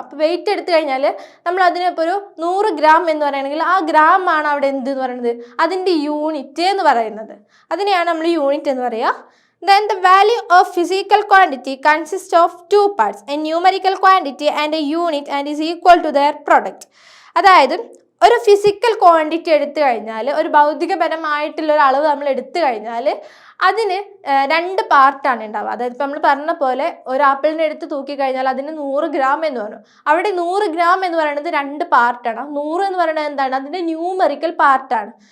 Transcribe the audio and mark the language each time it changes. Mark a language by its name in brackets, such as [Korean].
[Malayalam] അപ്പോൾ വെയിറ്റ് എടുത്തു കഴിഞ്ഞാൽ നമ്മൾ അതിനിപ്പോൾ ഒരു 100 ഗ്രാം എന്ന് പറയുകയാണെങ്കിൽ ആ ഗ്രാം ആണ് അവിടെ എന്ത് എന്ന് പറയുന്നത്, അതിൻ്റെ യൂണിറ്റ് എന്ന് പറയുന്നത്. അതിനെയാണ് നമ്മൾ യൂണിറ്റ് എന്ന് പറയുക. [English] Then the value of physical quantity consists of 2 parts, a numerical quantity and a unit, and is equal to their product. [Malayalam] അതായത് ഒരു ഫിസിക്കൽ ക്വാണ്ടിറ്റി എടുത്തു കഴിഞ്ഞാൽ, ഒരു ഭൗതികപരമായിട്ടുള്ള ഒരു അളവ് നമ്മൾ എടുത്തു കഴിഞ്ഞാൽ അതിന് 2 പാർട്ടാണ് ഉണ്ടാവുക. അതായത് ഇപ്പം നമ്മൾ പറഞ്ഞ പോലെ ഒരു ആപ്പിളിനെ എടുത്ത് തൂക്കിക്കഴിഞ്ഞാൽ അതിന് 100 ഗ്രാം എന്ന് പറഞ്ഞു. അവിടെ 100 ഗ്രാം എന്ന് പറയുന്നത് 2 പാർട്ടാണ്. 100 എന്ന് പറയുന്നത് എന്താണ്, അതിൻ്റെ ന്യൂമറിക്കൽ പാർട്ടാണ്.